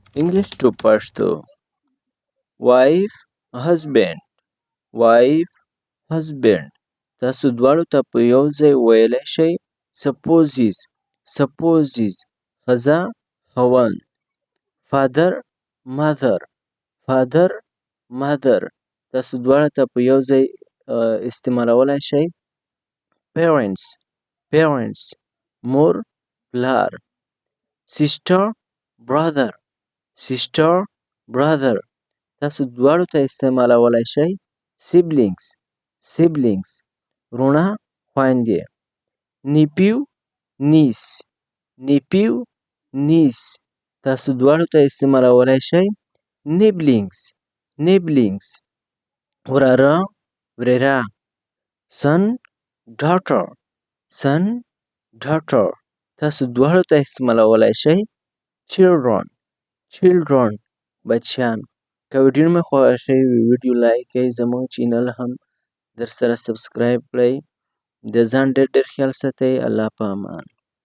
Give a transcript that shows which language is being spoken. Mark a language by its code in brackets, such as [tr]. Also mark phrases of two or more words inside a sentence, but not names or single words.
[en] English to Pashto. Wife, husband. Wife, husband. [ps] تاسو دواړو ته په یو ځای ویلی شئ supposes. [en] Supposes. [ps] ښځه، خاوند. [en] Father, mother. Father, mother. [ps] تاسو دواړه ته په یو ځای استعمالولی شئ parents. Parents. مور، پلار. [en] Sister, brother. Sister, brother. [ps] تاسو دواړو ته استعمالولی شئ siblings. [en] Siblings. [ps] وروڼه، خویندې. [en] Nephew, niece. Nephew, niece. [ps] تاسو دواړو ته استعمالولی شئ nibblings. Nibblings. وراره، ورېره. [en] Son, daughter. Son, daughter. [ps] تاسو دواړو ته استعمالولی شئ children. [en] Children. [ps] بچیان. که ویډیو مې خوښوي ویډیو لایک کړئ، زموږ چینل هم در سره سبسکرایب کړئ. د ځان ډېر ډېر خیال ساتئ. الله په امان.